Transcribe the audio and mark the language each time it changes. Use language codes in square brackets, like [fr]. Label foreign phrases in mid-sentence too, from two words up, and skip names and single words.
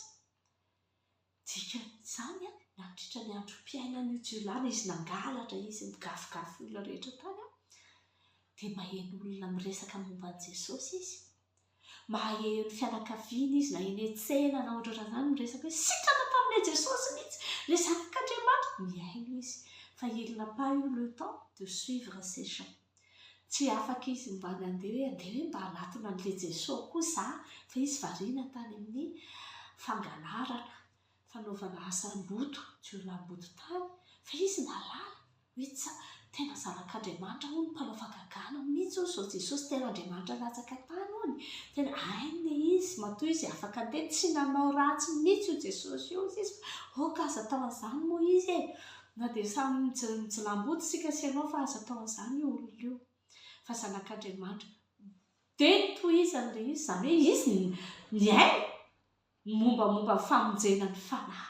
[mg] Dikan'izany nandritra ny androm-piainan'io jiolahy, izy nangalatra, izy migafigafy olona rehetra tany dia maheno olona miresaka momba an'i Jesosy izy. Maheno fianakaviana izy na eny an-tsena na ohatrohatr'izany miresaka hoe sitrana tamin'ilay Jesosy mihitsy [fr] n'a pas eu le temps de suivre ces gens. [mg] Tsy afaka izy mba nandeha hoe mba hanatona an'le Jesosy kosa fa izy variana tany amin'ny fangalarana, fanaovana asam-boto, jiolaam-boto tany, fa izy nalala hoe tena zanak'Andriamanitra hono mpanao fagagana mihitsy zao Jesosy tena Andriamanitra latsaka tany hony, tena ainy izy matoa izy afaka andeha tsy nanao ratsy mihitsy io Jesosy io izy ka aza atao an'izany moa izy na dia samy mijilam-boto sika sy ianao fa aza atao an'izany io olona io fa zanak'Andriamanitra dia tohizana ilay izy, izany hoe izy ny ainy mombamomba ny famonjena ny fanahy.